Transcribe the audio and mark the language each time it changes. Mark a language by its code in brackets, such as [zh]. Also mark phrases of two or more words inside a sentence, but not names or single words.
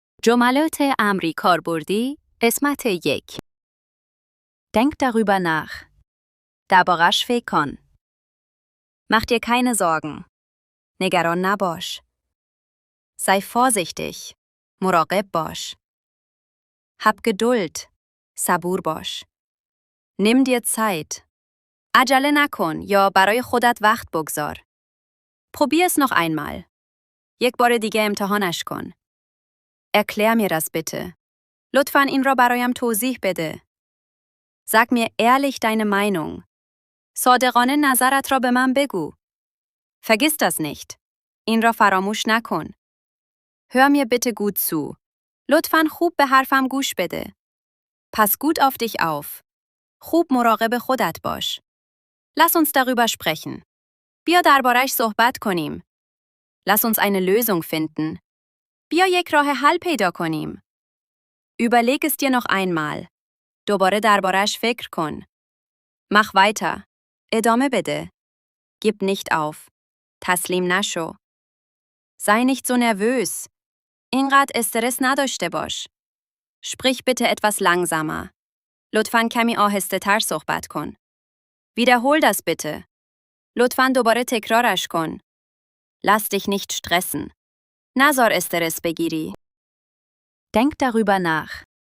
[fa] جملات امری کاربردی قسمت 1. [de] Denk darüber nach. [fa] دربارش فکر کن. [de] Mach dir keine Sorgen. [fa] نگران نباش. [de] Sei vorsichtig. [fa] مراقب باش. [de] Hab Geduld. [fa] صبور باش. [de] Nimm dir Zeit. [fa] عجله نکن یا برای خودت وقت بگذار. [de] Probier es noch einmal. [fa] یک بار دیگه امتحانش کن. [de] Erklär mir das bitte. [fa] لطفاً این را برایم توضیح بده. [de] Sag mir ehrlich deine Meinung. [fa] صادقانه نظرت را به من بگو. [de] Vergiss das nicht. [fa] این را فراموش نکن. [de] Hör mir bitte gut zu. [fa] لطفاً خوب به حرفم گوش بده. [de] Pass gut auf dich auf. [fa] خوب مراقب خودت باش. [de] Lass uns darüber sprechen. [fa] بیا دربارش صحبت کنیم. [de] Lass uns eine Lösung finden. [fa] بیا یک راه حل پیدا کنیم. [de] Überleg es dir noch einmal. [fa] دوباره دربارش فکر کن. [de] Mach weiter. [fa] ادامه بده. [de] Gib nicht auf. [fa] تسلیم نشو. [de] Sei nicht so nervös. [fa] اینقدر استرس نداشته باش. [de] Sprich bitte etwas langsamer. [fa] لطفاً کمی آهسته تر صحبت کن. [de] Wiederhol das bitte. [fa] لطفاً دوباره تکرارش کن. [de] Lass dich nicht stressen. [fa] نذار استرس بگیری. [de] Denk darüber nach.